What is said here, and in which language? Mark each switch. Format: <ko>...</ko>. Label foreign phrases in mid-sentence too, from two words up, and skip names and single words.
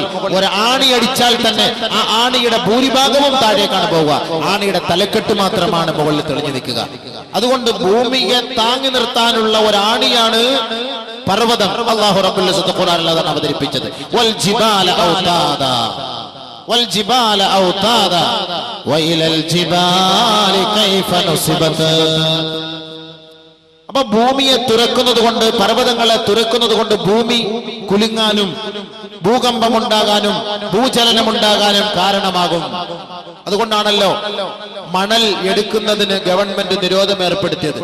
<ml>ഒരു ആണി അടിച്ചാൽ തന്നെ ആ ആണിയുടെ ഭൂരിഭാഗവും താഴേക്കാണ് പോവുക. ആണിയുടെ തലക്കെട്ട് മാത്രമാണ് മുകളിൽ തെളിഞ്ഞു നിൽക്കുക. അതുകൊണ്ട് ഭൂമിയെ താങ്ങി നിർത്താനുള്ള ഒരു ആണിയാണ് പർവ്വതം.</ml> <ar>الله رب العزة</ar> <ml>ഖുർആനിൽ അതാണ് അവതരിപ്പിച്ചത്.</ml> <ar>والجبال أوتادا والجبال أوتادا وإلى الجبال كيف نصبت.</ar> <ml>അപ്പൊ ഭൂമിയെ തുറക്കുന്നത് കൊണ്ട്, പർവ്വതങ്ങളെ തുറക്കുന്നത് കൊണ്ട് ഭൂമി കുലുങ്ങാനും ഭൂകമ്പമുണ്ടാകാനും ഭൂചലനമുണ്ടാകാനും കാരണമാകും. അതുകൊണ്ടാണല്ലോ മണൽ എടുക്കുന്നതിന് ഗവൺമെന്റ് നിരോധനം ഏർപ്പെടുത്തിയത്.</ml>